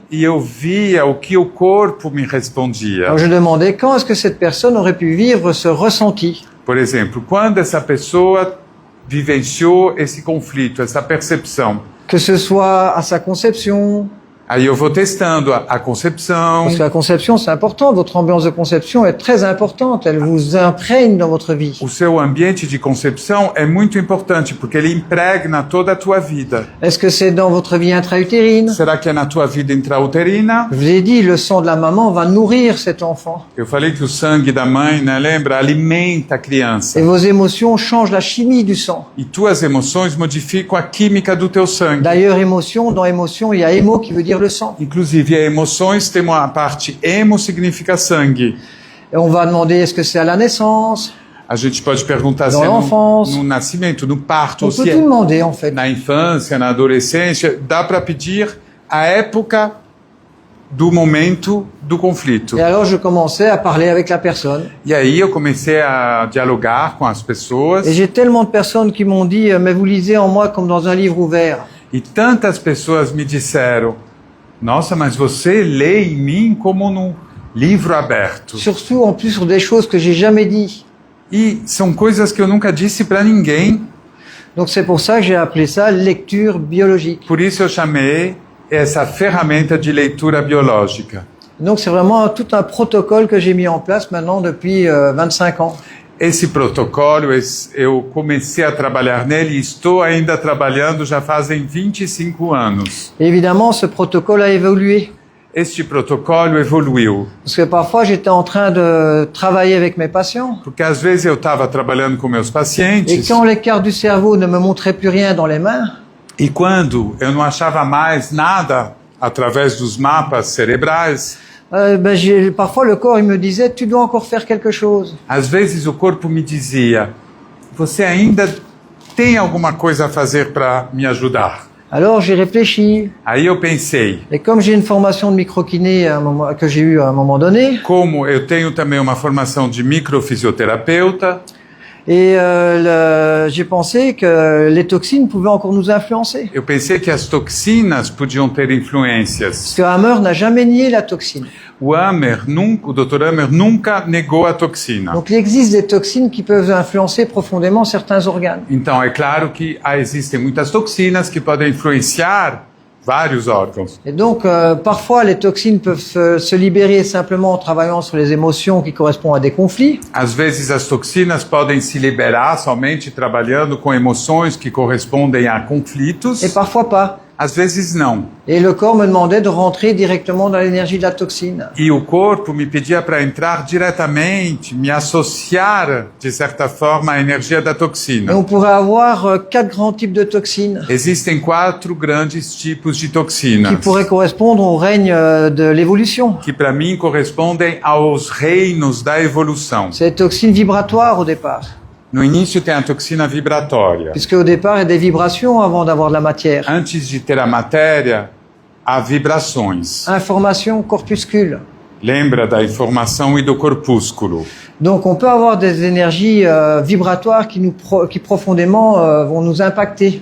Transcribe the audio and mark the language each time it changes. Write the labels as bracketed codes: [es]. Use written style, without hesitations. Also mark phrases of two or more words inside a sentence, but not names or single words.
[pt] e eu via o que o corpo me respondia. [fr] Alors je demandais quand est-ce que cette personne aurait pu vivre ce ressenti. [pt] Por exemplo, quando essa pessoa vivenciou esse conflito, essa percepção. [fr] Que ce soit à sa conception. [pt] Aí eu vou testando a concepção. [fr] Parce que la conception, c'est important. Votre ambiance de conception est très importante. Elle vous imprègne dans votre vie. [pt] O seu ambiente de concepção é muito importante, porque ele impregna toda a tua vida. [fr] Est-ce que c'est dans votre vie intra-utérine? [pt] Será que é na tua vida intrauterina? [fr] Je vous ai dit, le sang de la maman va nourrir cet enfant. [pt] Eu falei que o sangue da mãe, né, lembra, alimenta a criança. [fr] Et vos émotions changent la chimie du sang. [pt] E tuas emoções modificam a química do teu sangue. [fr] D'ailleurs, émotion, dans émotion, il y a émo qui veut dire le sang. [pt] Inclusive, a emoções tem uma parte emo significa sangue. [fr] Et on va demander, est-ce que c'est à la naissance? [pt] A gente pode perguntar [fr] Dans [pt] se é [fr] l'enfance. [pt] no nascimento, no parto, [fr] On [pt] ou [fr] peut [pt] se [fr] tout [pt] é [fr] demander, en fait. [pt] na infância, na adolescência. Dá para pedir a época do momento do conflito. [fr] Et alors, je commençais à parler avec la personne. [pt] E aí eu comecei a dialogar com as pessoas. [fr] Et j'ai tellement de personnes qui m'ont dit, mais vous lisez en moi comme dans un livre ouvert. [pt] E tantas pessoas me disseram, nossa, mas você lê em mim como num livro aberto. [fr] Surtout, en plus, sur des choses que j'ai jamais dit. [pt] E são coisas que eu nunca disse para ninguém. [fr] Donc c'est pour ça que j'ai appelé ça lecture biologique. [pt] Por isso eu chamei essa ferramenta de leitura biológica. [fr] Donc c'est vraiment tout un protocole que j'ai mis en place maintenant depuis 25 ans. [pt] Esse protocolo, eu comecei a trabalhar nele e estou ainda trabalhando já fazem 25 anos. [fr] Et évidemment, ce protocole a évolué. [pt] Este protocolo evoluiu. [fr] Parce que parfois, j'étais en train de travailler avec mes patients. [pt] Porque às vezes eu estava trabalhando com meus [fr] Et [pt] pacientes [fr] quand les cartes du cerveau ne me montraient plus rien dans les mains, [pt] e quando eu não achava mais nada através dos mapas cerebrais, [fr] parfois le corps il me disait, tu dois encore faire quelque chose. [pt] às vezes o corpo me dizia, você ainda tem alguma coisa a fazer para me ajudar? [fr] Alors j'ai réfléchi. [pt] Aí eu pensei, [fr] Et comme j'ai une formation de microkiné que j'ai eue à un moment donné, [pt] como eu tenho também uma formação de microfisioterapeuta, [fr] et j'ai pensé que les toxines pouvaient encore nous influencer. [pt] eu pensei que as toxinas podiam ter [fr] Parce [pt] influências. [fr] que Hammer n'a jamais nié la toxine. [pt] O Dr. Amer nunca negou a toxina. [fr] Donc il existe des toxines qui peuvent influencer profondément certains organes. [pt] Então, é claro que existem muitas toxinas que podem influenciar vários órgãos. [fr] Et donc parfois les toxines peuvent se libérer simplement en travaillant sur les émotions qui correspondent à des conflits. [pt] Às vezes as toxinas podem se liberar somente trabalhando com emoções que correspondem a conflitos. [fr] Et parfois pas. [pt] às vezes não. [fr] Et le corps me demandait de rentrer directement dans l'énergie de la toxine. [pt] E o corpo me pedia para entrar diretamente, me associar, de certa forma, à energia da [fr] Et [pt] toxina. [fr] on pourrait avoir 4 grands types de toxines [pt] Existem 4 grandes tipos de [fr] qui [pt] toxinas, [fr] pourraient correspondre au règne de l'évolution. [pt] que para mim correspondem aos reinos da evolução. [fr] C'est les toxines vibratoires au départ, [pt] No início tem a toxina vibratória. [fr] puisque au départ il y a des vibrations avant d'avoir de la matière. [pt] Antes de ter a matéria, há vibrações. [fr] Information, corpuscule. [pt] Lembra da informação e do corpúsculo. [fr] Donc on peut avoir des énergies vibratoires qui profondément vont nous impacter.